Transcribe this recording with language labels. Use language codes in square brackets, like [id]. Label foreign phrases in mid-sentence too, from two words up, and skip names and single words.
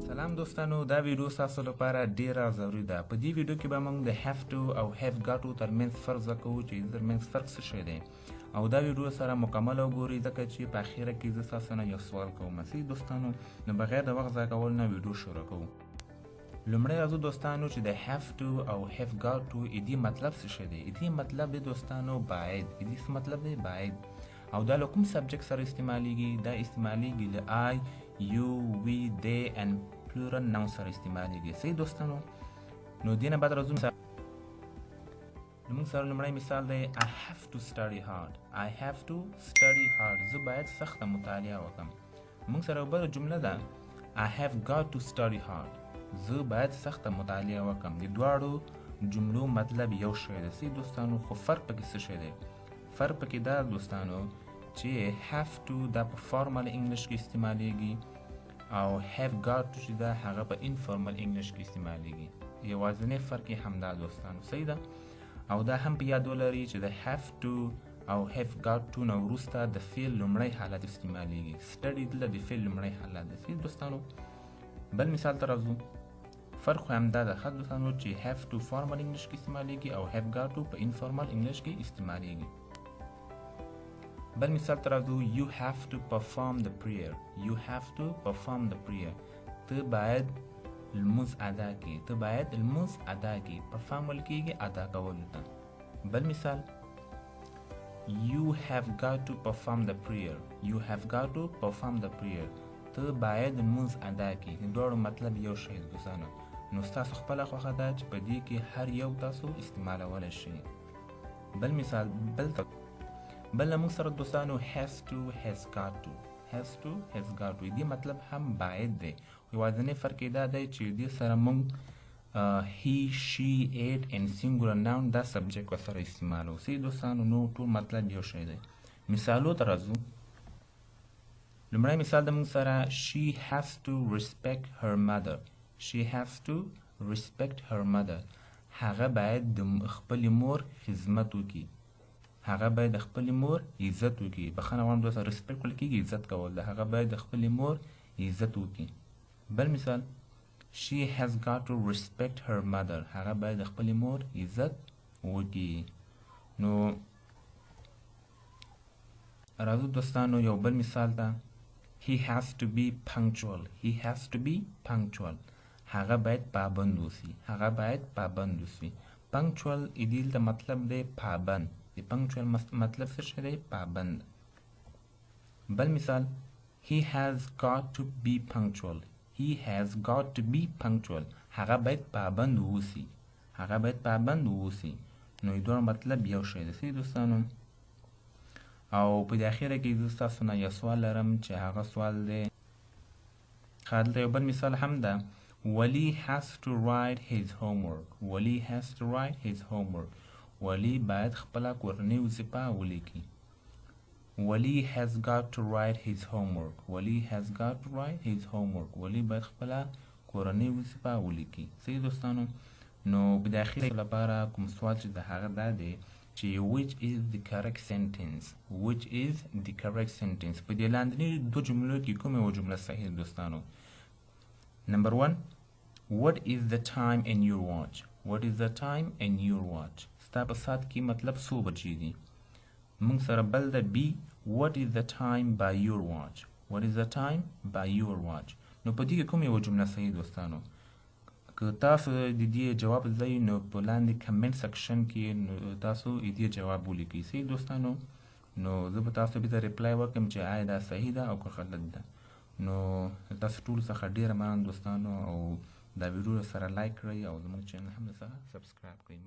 [ps] سلام دوستانو، دا ویډیو تاسو لپاره ډیره ضروري ده. په دې ویډیو کې به موږ د [en] have to [ps] او [en] have got to [ps] ترمنځ فرق کوو چې ترمنځ فرق څه شی دی او دا ویډیو سره مکمل وګورئ ځکه چې په اخیره کې زه تاسو نه یو سوال کوم. دوستانو نو بغیر د وخت ضایع کولو نه ویډیو شروع کوو. لومړی راځو دوستانو چې د [en] have to [ps] او [en] have got to [ps] دې مطلب څه شی دی. دې مطلب دی دوستانو باید. دې څه مطلب دی؟ باید. او دا له کوم سبجیکټ سره استعمالیږي؟ دا استعمالیږي له [en] I, you, we, they and plural noun [ps] سره استعمالیږي. صحیح دوستانو؟ نو دې نه بعد راځو موږ سره لومړی مثال دی [en] I have to study hard. I have to study hard. [ps] زه باید سخته مطالعه وکړم. موږ سره بله جمله ده [en] I have got to study hard. [ps] زه باید سخته مطالعه وکړم. د دواړو جملو مطلب یو شی دی. صحیح دوستانو؟ خو فرق پکې څه شی دی؟ فرق پکې دا دوستانو چې [en] have to [ps] دا په [en] formal English [ps] کې استعمالیږي او [en] have got to [ps] چې دا هغه په [en] informal English [ps] کې استعمالیږي. یوازینی فرق یې همدا دوستانو. صحیح ده؟ او دا هم په یاد ولرئ چې د [en] have to [ps] او [en] have got to [ps] نه وروسته د فعل لومړی حالت استعمالیږي. study دلته د فعل لومړی حالت دی. صحیح دوستانو؟ بل مثال ته راځو. فرق خو همدا ده ښه دوستانو چې [en] have to formal English [ps] کې استعمالیږي او [en] have got to [ps] په [en] informal English [ps] کې استعمالیږي. بل مثال ته راځو. [en] You have to perform the prayer. You have to perform the prayer. [ps] ته باید لمونځ ادا کړې. ته باید لمونځ ادا کړې. perform ویل کېږي ادا کولو ته. بل مثال [en] You have got to perform the prayer. You have got to perform the prayer. [ps] ته باید لمونځ ادا کړې. د دواړو مطلب یو شی دی دوستانو. نو ستاسو خپله خوښه ده چې په دې کې هر یو تاسو استعمالولی شئ. بل مثال بل موږ سره دوستانو [en] has to has got to [ps] دې مطلب هم باید دی. یوازینی فرق یې دا دی چې دې سره موږ [en] he, she, it and singular noun [ps] دا سبجیکټ ورسره استعمالوو. صحیح دوستانو؟ نو ټول مطلب یو شی دی. مثالو ته راځو. لومړی مثال د موږ سره [en] she has to respect her mother. She has to respect her mother. [ps] هغه باید د خپلې مور خدمت وکړي. هغه باید د خپلې مور عزت وکړي. بخښنه غواړم دوسته ریسپیکټ ویل کېږي عزت کول ده. هغه باید د خپلې مور عزت وکړي. بل مثال [en] She has got to respect her mother. [ps] هغه باید د خپلې مور عزت وکړي. نو راځو دوستانو یو بل مثال ته. [en] He has to be punctual. He has to be punctual. [ps] هغه باید پابند اوسي. هغه باید پابند اوسي. punctual دلته مطلب دی پابند. د punctual مطلب څه شی دی؟ پابند. بل مثال [en] He has got to be punctual. He has got to be punctual. [ps] هغه باید پابند اوسي. هغه باید پابند اوسي. نو د دوه مطلب یو شی دی. صحیح دوستانو؟ او په دې اخیره کې زه ستاسو نه یو سوال لرم چې هغه سوال دی دلته یو بل مثال هم ده. [en] Wali has to write his homework. Wali has to write his homework. [ps] ولی باید خپله کورنۍ وظیفه ولیکي. [en] Wali has got to write his homework. Wali has got to write his homework. [ps] ولی باید خپله کورنۍ وظیفه ولیکي. صحیح دوستانو؟ نو په د اخیره لپاره کوم سوال چې د هغه دا دی چې [en] which is the correct sentence. Which is the correct sentence. [ps] په دې لاندنۍ دوه جملو کې کومه یوه جمله صحیح دوستانو؟ [en] Number 1. What is the time in your watch? What is the time in your watch? [ps] ستا په ساعت کې مطلب څو بجې دي؟ موږ سره بل ده B. [en] What is the time by your watch? What is the time by your watch? [ps] نو په دې کې کوم یوه جمله صحیح دوستانو؟ که تاسو د دې جواب ځای نو په لاندې [en] comment section [ps] کې نو تاسو د دې جواب ولیکئ. صحیح دوستانو؟ نو زه به تاسو بېرته ریپلای وکړم چې آیا دا صحیح ده او که غلط ده. نو تاسو ټول څخه ډېره مننه دوستانو او دا ویډیو سره لایک کړئ او زموږ چینل هم سره سبسکرایب کړئ.